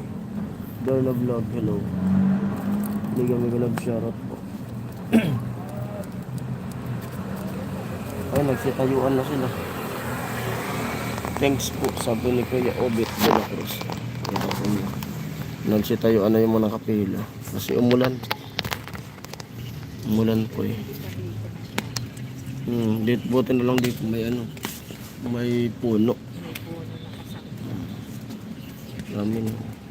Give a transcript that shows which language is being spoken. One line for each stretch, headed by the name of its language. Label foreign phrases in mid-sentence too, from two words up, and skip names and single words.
English: Darla Vlog, hello. Mega love shoutout po.
Filipino: Ay, nagsitayuan na sila. Thanks po, sabi ni Kuya Obit de la Cruz. Nagsitayuan na yung mga kapila. Kasi umulan. Umulan po eh. Dito, buti na lang dito may ano. May puno. Marami na.